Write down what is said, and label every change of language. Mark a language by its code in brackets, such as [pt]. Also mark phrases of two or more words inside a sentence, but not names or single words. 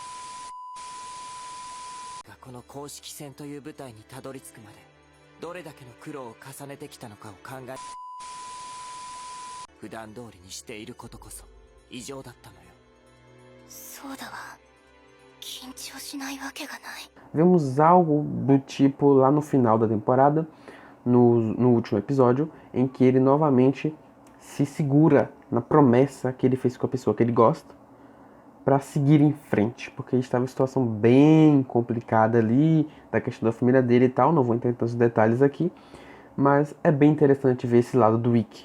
[ja] この公式戦という舞台にたどり着くまでどれだけの苦労を重ねてきたのかを考え、普段通りにしていることこそ異常だったのよ。そうだわ。緊張しないわけがない。 [pt] Vemos algo do tipo lá no final da temporada, no último episódio, em que ele novamente se segura na promessa que ele fez com a pessoa que ele gosta para seguir em frente, porque ele estava em situação bem complicada ali, da questão da família dele e tal, não vou entrar em tantos detalhes aqui, mas é bem interessante ver esse lado do Ikki.